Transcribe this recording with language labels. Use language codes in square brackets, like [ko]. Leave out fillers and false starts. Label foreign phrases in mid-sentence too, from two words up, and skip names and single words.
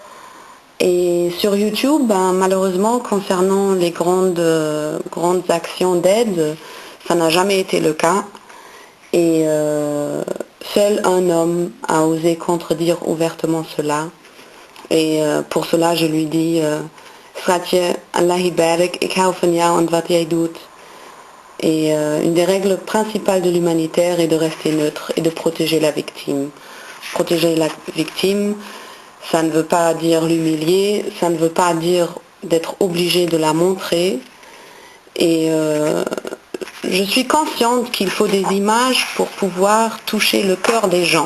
[fr] Et sur YouTube, malheureusement, concernant les grandes actions d'aide, ça n'a jamais été le cas. Et seul un homme a osé contredire ouvertement cela. Et pour cela, je lui dis, Fratje, [ar] الله بارك, [nl] ik hou van jou en wat jij doet. [fr] Et une des règles principales de l'humanitaire est de rester neutre et de protéger la victime. Protéger la victime, ça ne veut pas dire l'humilier, ça ne veut pas dire d'être obligé de la montrer. Et je suis consciente qu'il faut des images pour pouvoir toucher le cœur des gens.